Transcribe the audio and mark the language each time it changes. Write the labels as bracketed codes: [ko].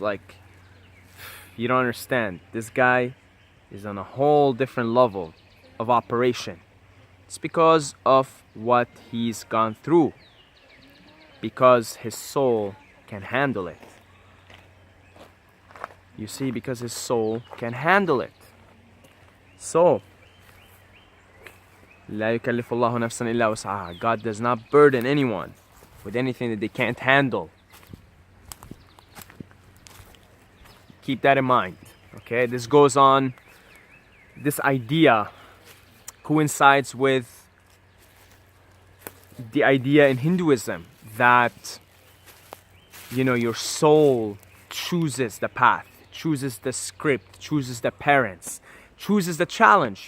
[en] Like, you don't understand. This guy is on a whole different level of operation. It's because of what he's gone through. Because his soul can handle it. You see, because his soul can handle it. So, [ar] لا يكلف الله نفسا إلا وسعها. [en] God does not burden anyone with anything that they can't handle. Keep that in mind. Okay, this goes on. This idea coincides with the idea in Hinduism that, you know, your soul chooses the path, chooses the script, chooses the parents, chooses the challenge.